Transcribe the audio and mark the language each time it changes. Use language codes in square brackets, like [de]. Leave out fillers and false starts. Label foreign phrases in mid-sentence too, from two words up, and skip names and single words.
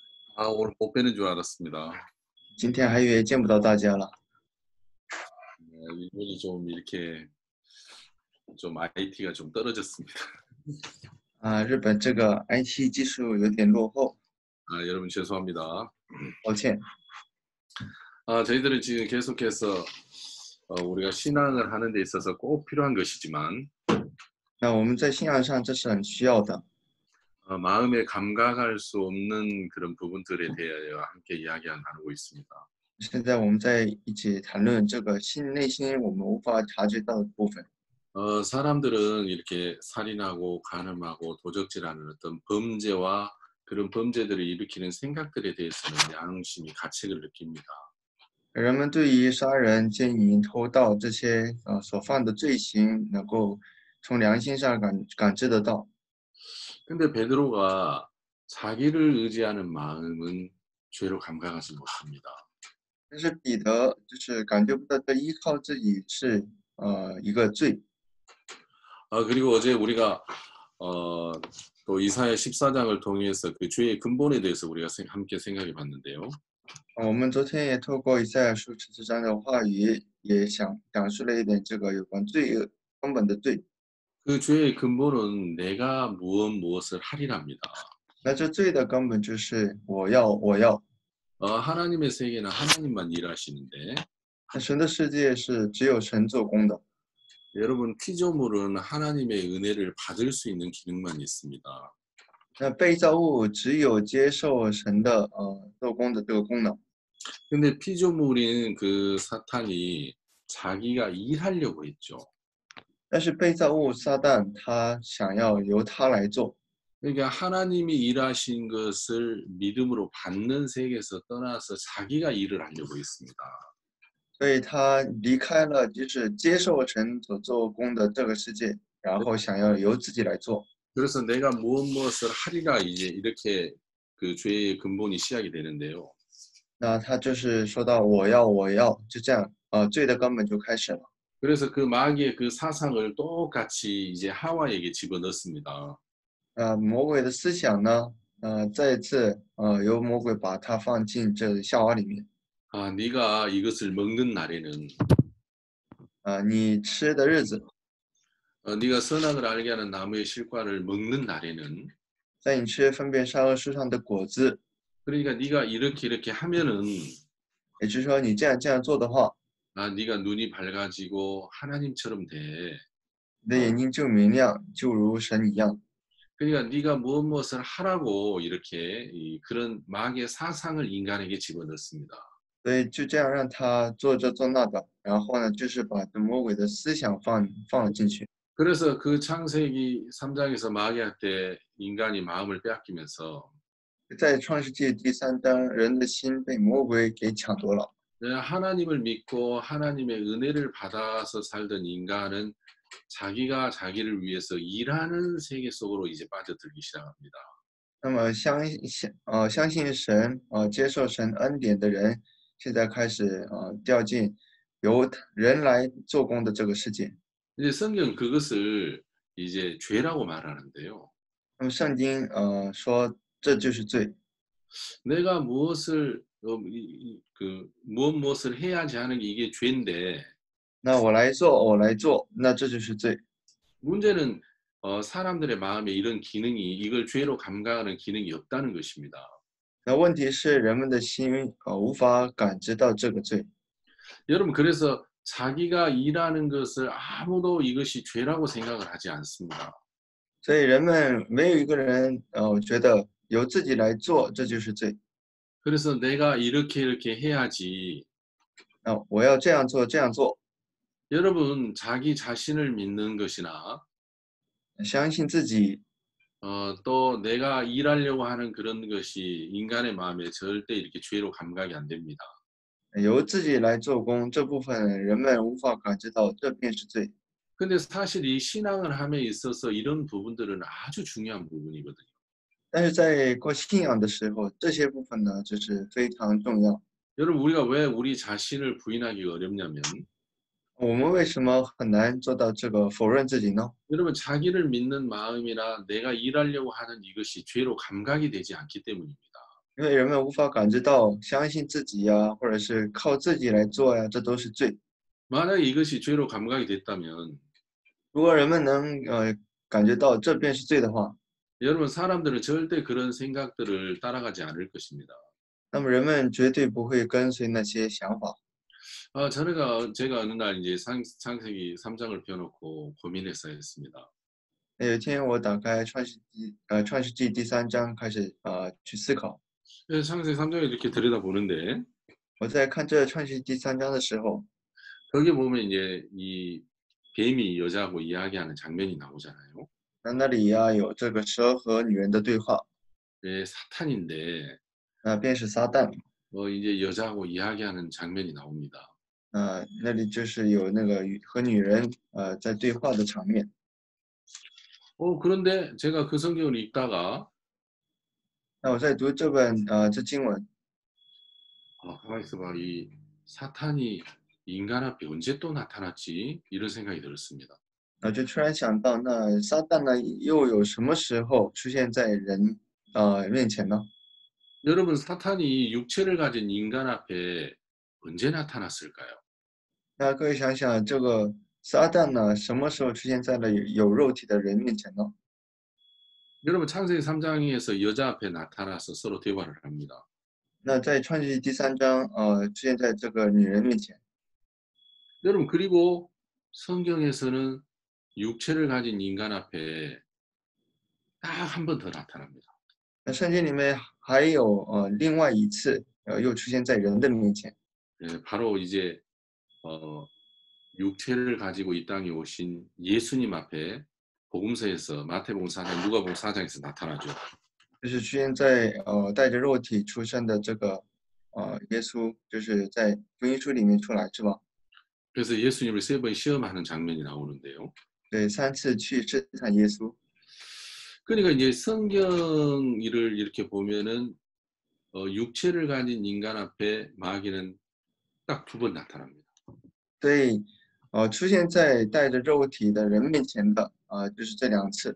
[ko] 아, 오늘 못 뵈는 줄 알았습니다. [zh] 今天还以为见不到大家了 [ko] 네, 일본이 좀 이렇게 좀 IT가 좀 떨어졌습니다. [zh] 啊！日本这个 IT 技术有点落后， [ko] 아, 여러분 죄송합니다. [zh] 抱歉。 [ko] 저희들은 지금 계속해서 우리가 신앙을 하는 데 있어서 꼭 필요한 것이지만 [zh] 那我们在信仰上这是很需要的， [ko] 마음에 감각할 수 없는 그런 부분들에 대하여 함께 이야기 나누고 있습니다. [zh] 现在我们在一起谈论这个内心我们无法察觉到的部分。 [ko] 사람들은 이렇게 살인하고 간음하고 도적질하는 어떤 범죄와 그런 범죄들을 일으키는 생각들에 대해서는 양심이 가책을 느낍니다. [zh] 人们对于杀人、奸淫、偷盗这些所犯的罪行，能够从良心上感知得到。 [ko] 근데 베드로가 자기를 의지하는 마음은 죄로 감각하지 못합니다. [zh] 但是彼得就是感觉不到这依靠自己是一个罪。 [ko] 그리고 어제 우리가 또 이사야 14장을 통해서 그 죄의 근본에 대해서 우리가 함께 생각해 봤는데요. [zh] 我们昨天也透过以赛亚书14章的话语，也讲述了一点这个有关罪恶根本的罪。 [ko] 그 죄의 근본은 내가 무엇을 하리랍니다. [zh] 那这罪的根本就是我要。 [ko] 하나님의 세계는 하나님만 일하시는데 [zh] 那神的世界是只有神做工的。 [ko] 여러분 피조물은 하나님의 은혜를 받을 수 있는 기능만 있습니다. [zh] 那被造物只有接受神的做工的这个功能。 [ko] 근데 피조물인 그 사탄이 자기가 일하려고 했죠. [zh] 但是被造物撒旦他想要由他来做， [ko] 그러니까 하나님이 일하신 것을 믿음으로 받는 세계에서 떠나서 자기가 일을 하려고 했습니다. [zh] 所以他离开了就是接受神所做工的这个世界，然后想要由自己来做。 [ko] 그래서 내가 무엇을 하리라 이제 이렇게 그 죄의 근본이 시작이 되는데요. [zh] 那他就是说到我要，就这样，罪的根本就开始了。 [ko] 그래서 그 마귀의 그 사상을 똑같이 이제 하와에게 집어넣습니다. [zh] 魔鬼的思想呢，再一次由魔鬼把它放进这夏娃里面。 [ko] 네가 이것을 먹는 날에는 [zh] 你吃的日子， [ko] 네가 선악을 알게 하는 나무의 실과를 먹는 날에는 [zh] 在你吃分别善恶树上的果子， [ko] 그러니까 네가 이렇게 하면은 [zh] 也就是说你这样做的话， [ko] 네가 눈이 밝아지고 하나님처럼 돼. [zh] 你的眼睛就明亮，就如神一样。 [ko] 그러니까 네가 무엇을 하라고 이렇게 그런 마귀의 사상을 인간에게 집어넣습니다. [zh] 所以就这样让他做这做那的，然后呢，就是把这魔鬼的思想放了进去。 [ko] 그래서 그 창세기 3장에서 마귀한테 인간이 마음을 빼앗기면서 [zh] 在创世纪第3章，人的心被魔鬼给抢夺了。 [ko] 하나님을 믿고 하나님의 은혜를 받아서 살던 인간은 자기가 자기를 위해서 일하는 세계 속으로 이제 빠져들기 시작합니다. [zh] 那么相信神，接受神恩典的人，现在开始掉进由人来做工的这个世界。 [ko] 이제 성경 그것을 이제 죄라고 말하는데요. [zh] 那么圣经说这就是罪。 [ko] 내가 무엇을 해야지 하는 게 이게 죄인데 [zh] 那我来做，那这就是罪。 [ko] 문제는 사람들의 마음에 이런 기능이 이걸 죄로 감각하는 기능이 없다는 것입니다. [zh] 那问题是人们的心无法感知到这个罪。 [ko] 여러분 그래서 자기가 일하는 것을 아무도 이것이 죄라고 생각을 하지 않습니다. [zh] 所以人们没有一个人觉得由自己来做这就是罪。 [ko] 그래서 내가 이렇게 해야지. [zh] 我要这样做。 [ko] 여러분 자기 자신을 믿는 것이나 [zh] 相信自己， [ko] 또 내가 일하려고 하는 그런 것이 인간의 마음에 절대 이렇게 죄로 감각이 안 됩니다. [zh] 由自己来做工，这部分人们无法感知到，这便是罪。 [ko] 근데 사실 이 신앙을 함에 있어서 이런 부분들은 아주 중요한 부분이거든요. [zh] 但是在过信仰的时候，这些部分呢，就是非常重要。 [ko] 여러분 우리가 왜 우리 자신을 부인하기가 어렵냐면 [zh] 我们为什么很难做到这个否认自己呢？ [ko] 여러분 자기를 믿는 마음이나 내가 일하려고 하는 이것이 죄로 감각이 되지 않기 때문입니다. [zh] 因为人们无法感知到相信自己呀，或者是靠自己来做呀，这都是罪。 [ko] 만약에 이것이 죄로 감각이 됐다면 [zh] 如果人们能感觉到这便是罪的话， [ko] 여러분 사람들은 절대 그런 생각들을 따라가지 않을 것입니다. [zh] 那么人们绝对不会跟随那些想法。 [ko] 제가 어느 날 이제 창세기 3장을 펴놓고 고민했어야 했습니다. [zh] 那有一天我打开创世纪第3章开始去思考。 [ko] 그래서 창세기 3장을 이렇게 들여다보는데 [zh] 我在看这创世纪第3章的时候， [ko] 거기 보면 이제 이 뱀이 여자하고 이야기하는 장면이 나오잖아요. [zh] 那里呀有这个蛇和女人的对话， [ko] 예, 사탄인데 [zh] 那便是撒旦。 [ko] 이제 여자하고 이야기하는 장면이 나옵니다. [zh] 那里就是有那个和女人在对话的场面。 [ko] 그런데 제가 그 성경을 읽다가 [zh] 那我在读这经文， [ko] 가만히 있어봐. 이 사탄이 인간 앞에 언제 또 나타났지? 이런 생각이 들었습니다. [zh] 就突然想到，那撒旦呢又有什么时候出现在人面前呢？ [ko] 여러분 사탄이 육체를 가진 인간 앞에 언제 나타났을까요? [zh] 那各位想想，这个撒旦呢什么时候出现在了有肉体的人面前呢？ [ko] 여러분 창세기 3장에서 여자 앞에 나타나서 서로 대화를 합니다. [zh] 那在创世纪第3章出现在这个女人面前。 [ko] 여러분 그리고 성경에서는 육체를 가진 인간 앞에 딱 한 번 더 나타납니다. [zh] 那圣经里面还有另外一次又出现在人的面前， [ko] 바로 이제 육체를 가지고 이 땅에 오신 예수님 앞에 복음서에서 마태복음 4장, 누가복음 4장에서 나타나죠. [zh] 就是出现在带着肉体出生的这个耶稣，就是在福音书里面出来是吧？ [ko] 그래서 예수님을 3번 시험하는 장면이 나오는데요. [zh] 对，3次去试探耶稣。 [ko] 그러니까 이제 성경을 이렇게 보면은 육체를 가진 인간 앞에 마귀는 딱 2번 나타납니다. [zh] 所以出现在带着肉体的人面前的就是这2次。